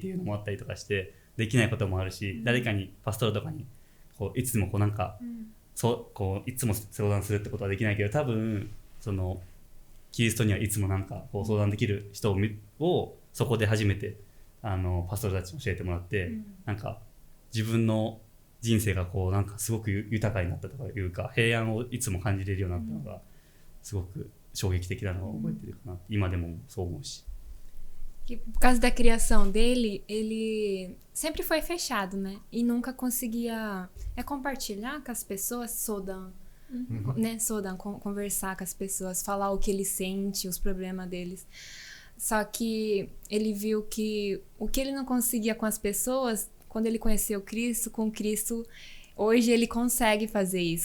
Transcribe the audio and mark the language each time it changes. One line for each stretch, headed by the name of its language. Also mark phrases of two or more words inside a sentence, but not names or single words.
Japanese: いうのもあったりとかしてできないこともあるし、誰かにパストラとかにこういつもこうなんかこういつも相談するってことはできないけど、多分そのキリストにはいつもなんかこう相談できる人をそこで初めてパストラたちに教えてもらって、なんか自分の人生がこうなんかすごく豊かになったとかいうか、平安をいつも感じれるようになったのがすごく衝撃的なのを覚えてるかな、今でもそう思うし。
Portuguese: Por causa da criação dele, ele sempre foi fechado, né? E nunca conseguia compartilhar com as pessoas, né? Conversar com as pessoas, falar o que ele sente, os problemas deles. Só que ele viu que o que ele não conseguia com as pessoas, quando ele conheceu Cristo, com Cristo, hoje ele consegue fazer isso.